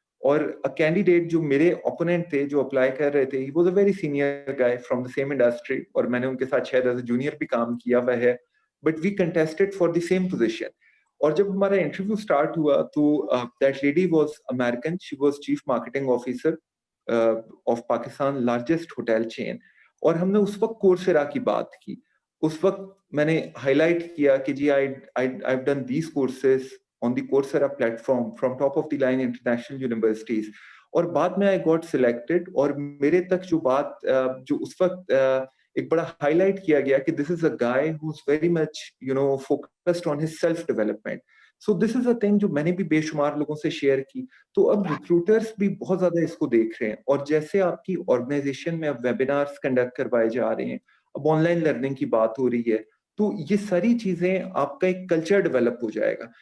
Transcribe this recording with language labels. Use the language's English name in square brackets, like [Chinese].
[Urdu] اور کینڈیڈیٹ جو میرے اوپوننٹ تھے جو اپلائی کر رہے تھے, [English] he was a very senior guy from the same industry, [Urdu] اور میں نے ان کے ساتھ شاید ایز اے جونیئر بھی کام کیا ہوا ہے, [English] but we contested for the same position. [Urdu] اور جب ہمارا انٹرویو اسٹارٹ ہوا تو [English] that lady was American, she was chief marketing officer [Urdu] of Pakistan largest hotel چین. اور ہم نے اس وقت کورسیرا کی بات کی. اس وقت میں نے ہائی لائٹ کیا کہ جی [English] I've done these courses on the Coursera platform from top of the line international universities. [Urdu] اور بعد میں [English] I got selected, [Urdu] اور میرے تک جو بات جو اس وقت ایک بڑا ہائی لائٹ کیا گیا کہ [English] this is a guy who's very much focused on his self development. So this is a thing [Urdu] جو میں نے بھی بے شمار لوگوں سے شیئر کی. تو اب ریکروٹرس بھی بہت زیادہ اس کو دیکھ رہے ہیں, اور جیسے آپ کی آرگنائزیشن میں اب ویبینارس کنڈکٹ کروائے جا رہے ہیں, اب آن لائن لرننگ کی بات ہو رہی ہے, تو یہ ساری چیزیں آپ کا ایک کلچر ڈیولپ ہو جائے گا.